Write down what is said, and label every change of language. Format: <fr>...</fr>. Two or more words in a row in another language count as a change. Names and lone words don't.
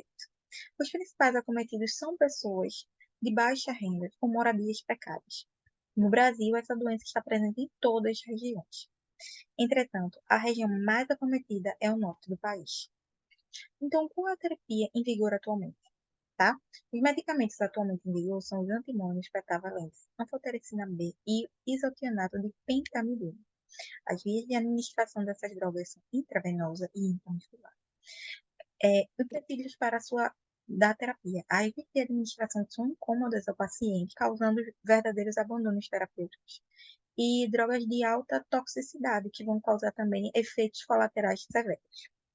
<pt>Os principais acometidos são pessoas de baixa renda, com moradias precárias. No Brasil, essa doença está presente em todas as regiões. Entretanto, a região mais acometida é o norte do país. Então, qual é a terapia em vigor atualmente? Tá? Os medicamentos atualmente em vigor são os antimônios pentavalentes, anfotericina B e isotianato de pentamidina. As vias de administração dessas drogas são intravenosa e intramuscular. Os gatilhos para a sua da terapia. As vias de administração são incômodas ao paciente, causando verdadeiros abandonos terapêuticos. E drogas de alta toxicidade, que vão causar também efeitos colaterais severos.</pt>